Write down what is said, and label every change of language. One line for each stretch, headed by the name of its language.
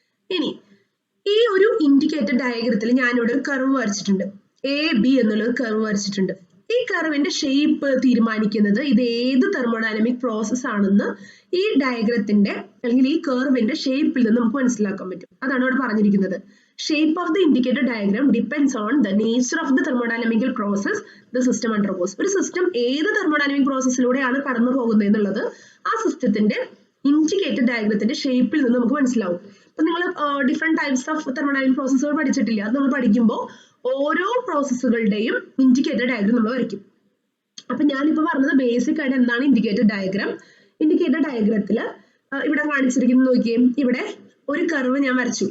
Malayalam: ഇനി ഈ ഒരു ഇൻഡിക്കേറ്റർ ഡയഗ്രത്തിൽ ഞാനിവിടെ ഒരു കർവ് വരച്ചിട്ടുണ്ട്, AB എന്നുള്ള കർവ് വരച്ചിട്ടുണ്ട്. ഈ കർവിന്റെ ഷേപ്പ് തീരുമാനിക്കുന്നത് ഇത് ഏത് തെർമോഡൈനാമിക് പ്രോസസ് ആണെന്ന് ഈ ഡയഗ്രത്തിന്റെ അല്ലെങ്കിൽ ഈ കർവിന്റെ ഷേപ്പിൽ നിന്ന് നമുക്ക് മനസ്സിലാക്കാൻ പറ്റും. അതാണ് ഇവിടെ പറഞ്ഞിരിക്കുന്നത്.
English: Shape of the indicator diagram depends on the nature of the thermodynamical process the system undergoes.
Malayalam: ഒരു സിസ്റ്റം ഏത് തെർമോഡൈനാമിക് പ്രോസസ്സിലൂടെയാണ് കടന്നു പോകുന്നത് എന്നുള്ളത് ആ സിസ്റ്റത്തിന്റെ ഇൻഡിക്കേറ്റഡ് ഡയഗ്രത്തിന്റെ ഷേപ്പിൽ നിന്ന് നമുക്ക് മനസ്സിലാവും. അപ്പൊ നിങ്ങൾ ഡിഫറെന്റ് ടൈപ്സ് ഓഫ് തെർമോഡൈനാമിക് പ്രോസസ്സുകൾ പഠിച്ചിട്ടില്ല. അത് നമ്മൾ പഠിക്കുമ്പോൾ ഓരോ പ്രോസസ്സുകളുടെയും ഇൻഡിക്കേറ്റഡ് ഡയഗ്രം നമ്മൾ വരയ്ക്കും. അപ്പൊ ഞാനിപ്പോ പറഞ്ഞത് ബേസിക് ആയിട്ട് എന്താണ് ഇൻഡിക്കേറ്റഡ് ഡയഗ്രം. ഇൻഡിക്കേറ്റഡ് ഡയഗ്രത്തിൽ ഇവിടെ കാണിച്ചിരിക്കുന്നത് നോക്കിയേ, ഇവിടെ ഒരു കർവ് ഞാൻ വരച്ചു.